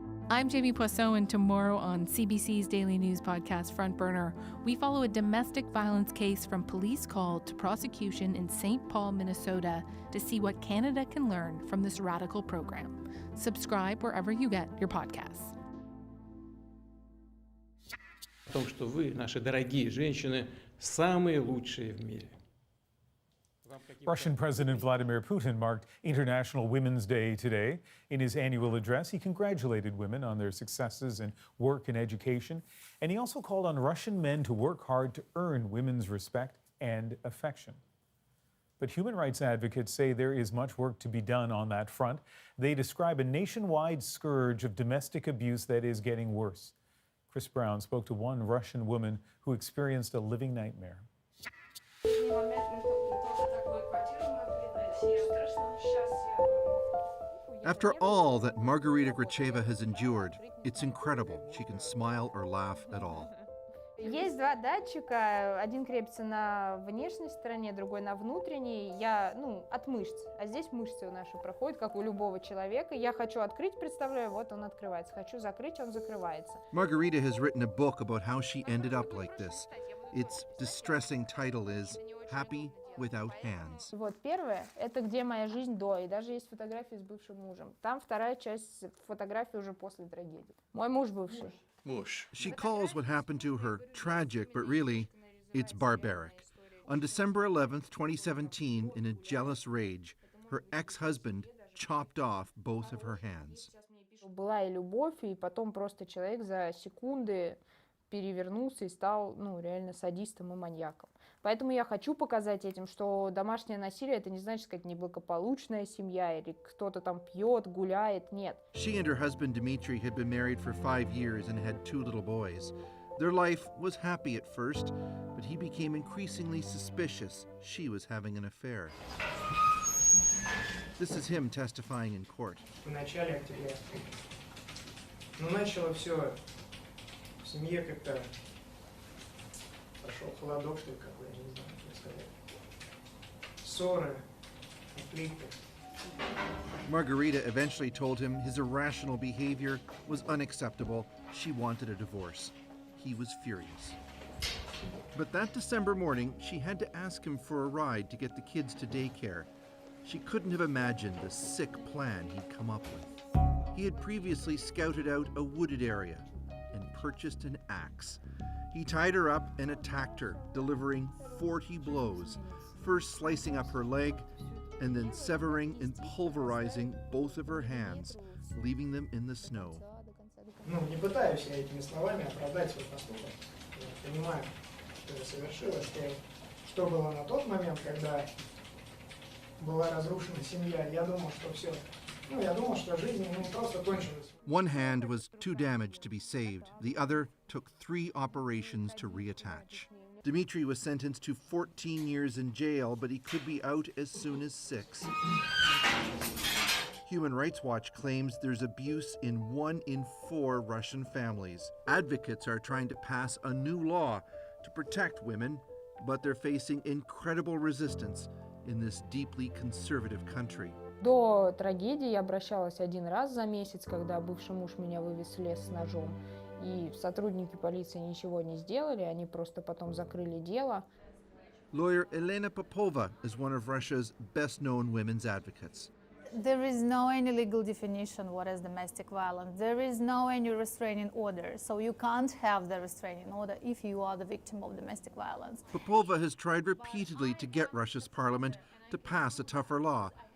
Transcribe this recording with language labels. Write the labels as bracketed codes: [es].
[en] I'm Jamie Poisson, and tomorrow on CBC's daily news podcast Front Burner, we follow a domestic violence case from police call to prosecution in St. Paul, Minnesota, to see what Canada can learn from this radical program. Subscribe wherever you get your podcasts. [ru] В том, что вы, наши дорогие женщины, самые лучшие в мире. [en] Russian President Vladimir Putin marked International Women's Day today. In his annual address, he congratulated women on their successes in work and education, and he also called on Russian men to work hard to earn women's respect and affection. But human rights advocates say there is much work to be done on that front. They describe a nationwide scourge of domestic abuse that is getting worse. Chris Brown spoke to one Russian woman who experienced a living nightmare. After all that Margarita Gracheva has endured, it's incredible she can smile or laugh at all. [ru] Есть два датчика, один крепится на внешней стороне, другой на внутренней. Я, от мышц. А здесь мышцы наши проходят, как у любого человека. Я хочу открыть, представляю, вот он открывается. Хочу закрыть, он закрывается. [en] Margarita has written a book about how she ended up like this. Its distressing title is Happy Without Hands. [ru] Вот первое, это где моя жизнь до, и даже есть фотографии с бывшим мужем. Там вторая часть фотографии уже после трагедии. Мой муж бывший. [en] She calls what happened to her tragic, but really, it's barbaric. On December 11th, 2017, in a jealous rage, her ex-husband chopped off both of her hands. [ru] Была и любовь, и потом просто человек за секунды перевернулся и стал, реально садистом и маньяком. Поэтому я хочу показать этим, что домашнее насилие — это не значит, сказать, неблагополучная семья или кто-то там пьет, гуляет, нет. [en] She and her husband Dmitry had been married for 5 years and had 2 little boys. Their life was happy at first, but he became increasingly suspicious she was having an affair. This is him testifying in court. [ru] В начале октября. Начало все в семье как-то пошел холодок, что ли, какой, я не знаю, как сказать. Ссоры, конфликты. [en] Margarita eventually told him his irrational behavior was unacceptable. She wanted a divorce. He was furious. But that December morning, she had to ask him for a ride to get the kids to daycare. She couldn't have imagined the sick plan he'd come up with. He had previously scouted out a wooded area and purchased an axe. He tied her up and attacked her, delivering 40 blows, first slicing up her leg and then severing and pulverizing both of her hands, leaving them in the snow. [ru] Не пытаюсь я этими словами оправдать свой поступок. Я понимаю, что я совершил, что было на тот момент, когда была разрушена семья. Я думал, что все. Я думал, что жизнь просто кончилась. [en] One hand was too damaged to be saved. The other took 3 operations to reattach. Dmitry was sentenced to 14 years in jail, but he could be out as soon as 6. Human Rights Watch claims there's abuse in 1 in 4 Russian families. Advocates are trying to pass a new law to protect women, but they're facing incredible resistance in this deeply conservative country. [ru] До трагедии я обращалась 1 раз за месяц, когда бывший муж меня вывез в лес с ножом. И сотрудники полиции ничего не сделали, они просто потом закрыли дело. [en] Lawyer Elena Popova is one of Russia's best-known women's advocates. There is no any legal definition what is domestic violence. There is no any restraining order. So you can't have the restraining order if you are the victim of domestic violence. Popova has tried repeatedly to get Russia's parliament to pass a tougher law.